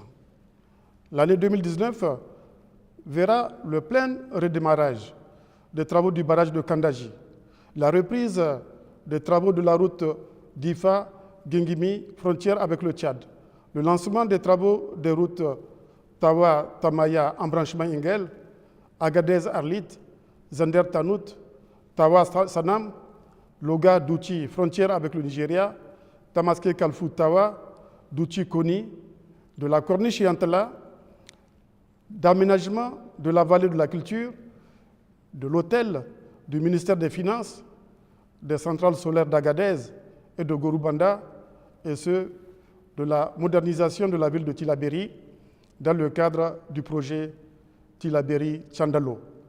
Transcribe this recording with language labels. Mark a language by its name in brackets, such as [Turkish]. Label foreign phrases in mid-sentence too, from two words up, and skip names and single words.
[French] L'année 2019 verra le plein redémarrage des travaux du barrage de Kandaji, la reprise des travaux de la route Difa-Gingimi, frontière avec le Tchad, le lancement des travaux des routes Tawa-Tamaya, embranchement Ingel, Agadez-Arlit, Zender-Tanout, Tawa-Sanam, Loga-Douchi, frontière avec le Nigeria, Tamaské-Kalfou-Tawa, Douchi-Koni, de la Corniche Yantala, d'aménagement de la vallée de la culture, de l'hôtel du ministère des Finances, des centrales solaires d'Agadez et de Gorubanda, et ceux de la modernisation de la ville de Tillabéri dans le cadre du projet Tillabéri-Tchandalo.